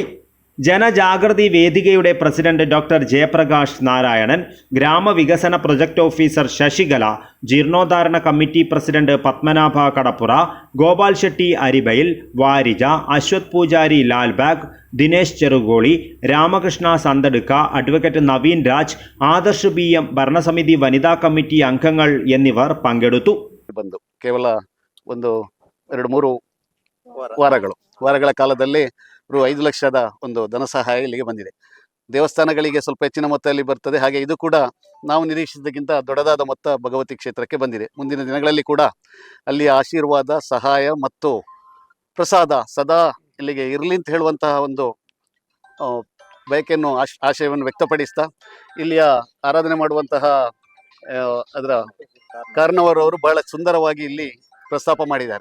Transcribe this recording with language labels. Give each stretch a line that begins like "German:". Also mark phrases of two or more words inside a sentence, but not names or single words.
Malayalam: ജനജാഗൃതി വേദികയുടെ പ്രസിഡന്റ് ഡോക്ടർ ജയപ്രകാശ് നാരായണൻ, ഗ്രാമവികസന പ്രൊജക്ട് ഓഫീസർ ശശികല, ജീർണോദ്ധാരണ കമ്മിറ്റി പ്രസിഡന്റ് പത്മനാഭ കടപ്പുറ, ഗോപാൽ ഷെട്ടി അരിബയിൽ, വാരിജ, അശ്വത് പൂജാരി ലാൽബാഗ്, ദിനേശ് ചെറുകോളി, രാമകൃഷ്ണ സന്തടുക്ക, അഡ്വക്കേറ്റ് നവീൻ രാജ്, ആദർശ് BM, ഭരണസമിതി വനിതാ കമ്മിറ്റി അംഗങ്ങൾ എന്നിവർ പങ്കെടുത്തു.
Kannada: ಕೇವಲ 1-2-3 ವಾರಗಳ ಕಾಲದಲ್ಲಿ ರು 5 ಲಕ್ಷದ ಒಂದು ಧನ ಸಹಾಯ ಇಲ್ಲಿಗೆ ಬಂದಿದೆ. ದೇವಸ್ಥಾನಗಳಿಗೆ ಸ್ವಲ್ಪ ಹೆಚ್ಚಿನ ಮೊತ್ತದಲ್ಲಿ ಬರ್ತದೆ. ಹಾಗೆ ಇದು ಕೂಡ ನಾವು ನಿರೀಕ್ಷಿಸಿದ್ದಕ್ಕಿಂತ ದೊಡ್ಡದಾದ ಮೊತ್ತ ಭಗವತಿ ಕ್ಷೇತ್ರಕ್ಕೆ ಬಂದಿದೆ. ಮುಂದಿನ ದಿನಗಳಲ್ಲಿ ಕೂಡ ಅಲ್ಲಿಯ ಆಶೀರ್ವಾದ, ಸಹಾಯ ಮತ್ತು ಪ್ರಸಾದ ಸದಾ ಇಲ್ಲಿಗೆ ಇರಲಿ ಅಂತ ಹೇಳುವಂತಹ ಒಂದು ಬಯಕೆಯನ್ನು ಆಶಯವನ್ನು ವ್ಯಕ್ತಪಡಿಸ್ತಾ ಇಲ್ಲಿಯ ಆರಾಧನೆ ಮಾಡುವಂತಹ ಅದರ ಕಾರಣವರವರು ಬಹಳ ಸುಂದರವಾಗಿ ಇಲ್ಲಿ ಪ್ರಸ್ತಾಪ ಮಾಡಿದ್ದಾರೆ.